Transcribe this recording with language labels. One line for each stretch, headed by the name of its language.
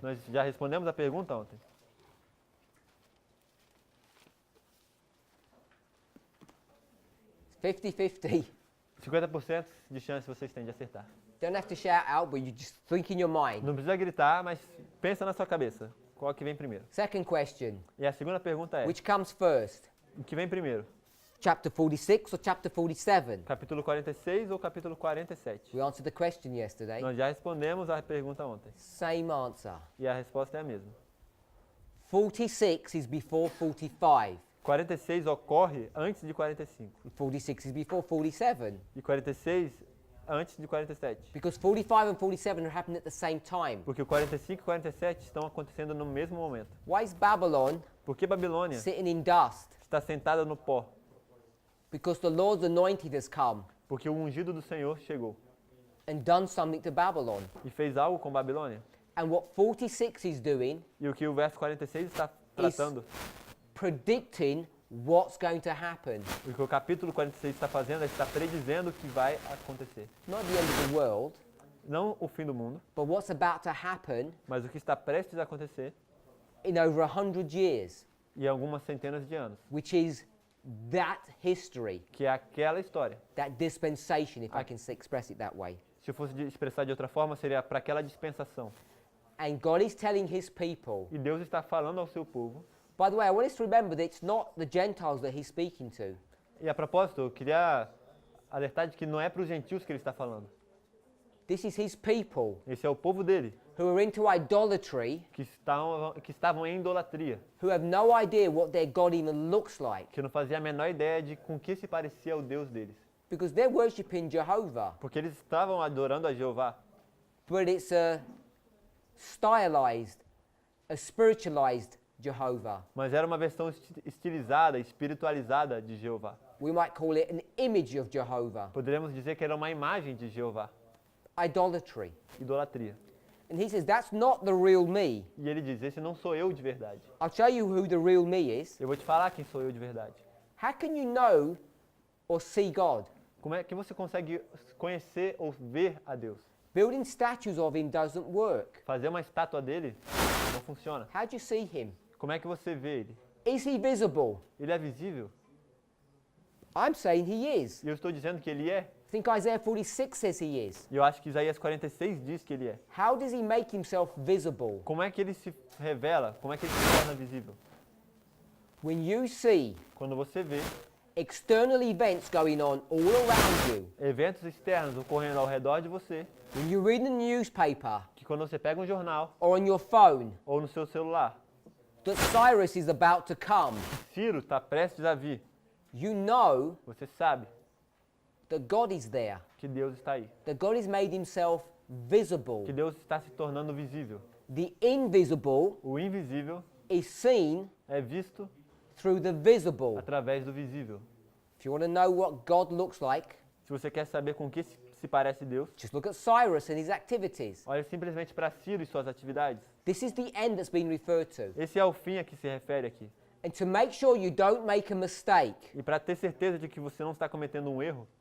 Portuguese: Nós já respondemos a pergunta ontem.
English: It's 50-50.
Portuguese: 50% de chance vocês têm de acertar.
English: Don't have to shout out, but you just think in your mind.
Portuguese: Não precisa gritar, mas pensa na sua cabeça. Qual que vem primeiro?
English: Second question,
Portuguese: E a segunda pergunta é,
English: which comes first?
Portuguese: o que vem primeiro?
English: Chapter 46 or chapter 47?
Portuguese: Capítulo 46 ou capítulo 47?
English: We answered the question yesterday.
Portuguese: Nós já respondemos a pergunta ontem.
English: Same answer.
Portuguese: E a resposta é a mesma.
English: 46 is before 45.
Portuguese: 46 ocorre antes de 45.
English: And 46 is before 47.
Portuguese: E 46 antes de 47.
English: Because 45 and 47 are happening at the same time.
Portuguese: Porque o 45 e 47 estão acontecendo no mesmo momento.
English: Why is Babylon
Portuguese: Porque Babilônia
English: sitting in dust?
Portuguese: está sentada no pó.
English: Because the Lord's anointed has come
Portuguese: Porque o ungido do Senhor chegou
English: and done something to Babylon.
Portuguese: e fez algo com Babilônia.
English: And what 46 is doing,
Portuguese: E o que o verso 46 está tratando,
English: predicting what's going to happen.
Portuguese: o que o capítulo 46 está fazendo, é está predizendo o que vai acontecer.
English: Not the end of the world,
Portuguese: Não o fim do mundo,
English: but what's about to happen
Portuguese: mas o que está prestes a acontecer
English: in over 100 years,
Portuguese: em algumas centenas de anos.
English: which is that history,
Portuguese: Que é aquela história.
English: that dispensation, if I can express it that way.
Portuguese: Se eu fosse expressar de outra forma, seria para aquela dispensação.
English: And God is telling his people.
Portuguese: E Deus está falando ao seu povo.
English: By the way, I want us to remember that it's not the Gentiles that he's speaking to.
Portuguese: E a propósito, eu queria alertar de que não é para os gentios que ele está falando.
English: This is his people
Portuguese: Esse é o povo dele,
English: who are into idolatry,
Portuguese: que estavam em idolatria,
English: who have no idea what their God even looks like,
Portuguese: que não fazia a menor ideia de com que se parecia o Deus deles.
English: because they're worshiping Jehovah,
Portuguese: Porque eles estavam adorando a Jeová,
English: but it's a stylized, a spiritualized Jehovah.
Portuguese: mas era uma versão estilizada, espiritualizada de Jeová.
English: We might call it an image of Jehovah.
Portuguese: Poderíamos dizer que era uma imagem de Jeová,
English: Idolatry.
Portuguese: idolatria.
English: And he says, that's not the real me.
Portuguese: E ele diz, esse não sou eu de verdade.
English: I'll show you who the real me is.
Portuguese: Eu vou te falar quem sou eu de verdade.
English: How can you know or see God?
Portuguese: Como é que você consegue conhecer ou ver a Deus?
English: Building statues of him doesn't work.
Portuguese: Fazer uma estátua dele não funciona.
English: How do you see him?
Portuguese: Como é que você vê ele?
English: Is he visible?
Portuguese: Ele é visível?
English: I'm saying he is.
Portuguese: E eu estou dizendo que ele é.
English: I think Isaiah 46 says he is.
Portuguese: E eu acho que Isaías 46 diz que ele é.
English: How does he make himself visible?
Portuguese: Como é que ele se revela? Como é que ele se torna visível?
English: When you see
Portuguese: Quando você vê
English: external events going on all around you,
Portuguese: eventos externos ocorrendo ao redor de você,
English: when you read the newspaper
Portuguese: que quando você pega um jornal
English: or on your phone
Portuguese: ou no seu celular,
English: that Cyrus is about to come,
Portuguese: Ciro está prestes a vir,
English: you know
Portuguese: você sabe
English: that God is there,
Portuguese: que Deus está aí,
English: that God has made himself visible.
Portuguese: que Deus está se tornando visível.
English: The invisible
Portuguese: O invisível
English: is seen
Portuguese: é visto
English: through the visible.
Portuguese: através do visível.
English: If you want to know what God looks like,
Portuguese: Se você quer saber com que se parece Deus,
English: just look at Cyrus and his activities.
Portuguese: olhe simplesmente para Ciro e suas atividades.
English: This is the end that's been referred to.
Portuguese: Esse é o fim a que se refere aqui.
English: And to make sure you don't make a mistake,
Portuguese: E para ter certeza de que você não está cometendo um erro,